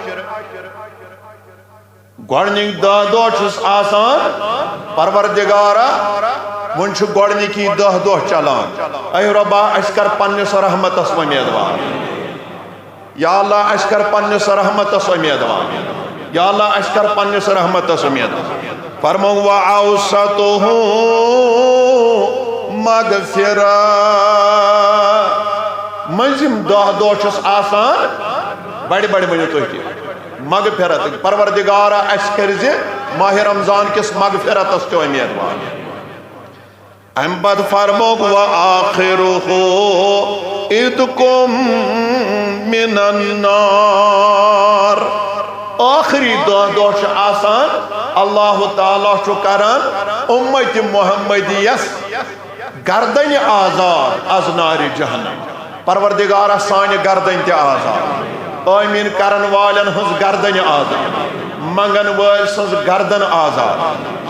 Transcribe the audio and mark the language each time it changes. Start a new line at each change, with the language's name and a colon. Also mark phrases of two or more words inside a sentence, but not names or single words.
Kashmiri: گۄڈنِک 10 دۄہ چھُس آسان پروردگارا وۄنۍ چھُ گۄڈنِکی 10 دۄہ چلان اے رۄبا اَسہِ کر پننِس رحمتس اُمیدوار
Arabic: یا اللہ
Kashmiri: اَسہِ کر پننِس رحمتس اُمیدوار
Arabic: یا اللہ
Kashmiri: اَسہِ کر پننِس رحمتس اُمیدوار فرمو
Arabic: وَأَوْسَطُهُ مَغْفِرَةٌ
Kashmiri: مٔنٛزِم 10 دۄہ چھُس آسان بڑِ ؤنِو تُہۍ تہِ مغفرت پروردگارا اَسہِ کٔرۍزِ ماہ رمضان کِس مغفرتس تہِ اُمیدوار اَمہِ پتہٕ فرموکھ
Arabic: وَآخِرُهُ عِتْقٌ مِّنَ النَّارِ
Kashmiri: آخری 10 دۄہ چھِ آسان اللہ تعالیٰ چھُ کران اُمت محمدیس گردن آزاد از نارِ جہنم پروردگارا سانہِ گردن تہِ آزاد آمین کرن والن ہنز گردن آزاد منگن وٲلۍ سٕنٛز گردن آزاد